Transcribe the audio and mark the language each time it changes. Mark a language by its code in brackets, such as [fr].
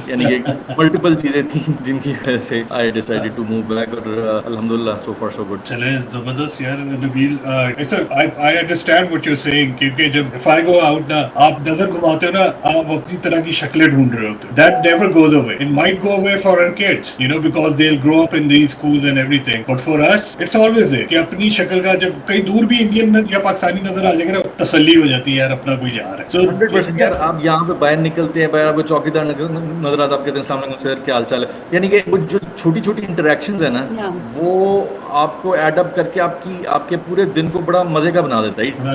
[ur] یعنی کہ ملٹیپل چیزیں تھیں جن کی وجہ سے [en] I decided to move back, [ur] اور الحمدللہ [en] So far so good. [ur] چلیں زبردست یار نبیل. [en] I understand what you're saying, [ur] کیونکہ جب [en] if I go out [ur] نا, آپ نظر گھماتے ہو نا, آپ اپنی طرح کی شکلیں ڈھونڈ رہے ہوتے. [en] That never goes away. It might go away for our kids, you know, because they'll grow up in these schools and everything. But for us, it's always there. [ur] کہ اپنی شکل کا جب کہیں دور بھی انڈین یا پاکستانی نظر آ جائے گا نا, تسلی ہو جاتی ہے یار اپنا کوئی جا رہا ہے. [en] So [ur] 100% یار, آپ یہاں پہ باہر نکلتے ہیں, باہر آپ کو چوکیدار نظر آتا, آپ کہتے ہیں السلام علیکم سر, کیا حال چال ہے. یعنی کہ وہ جو چھوٹی چھوٹی انٹریکشنز ہیں نا, وہ آپ کو ایڈ اپ کر کے آپ کے پورے دن کو بڑا مزے کا بنا دیتا ہے.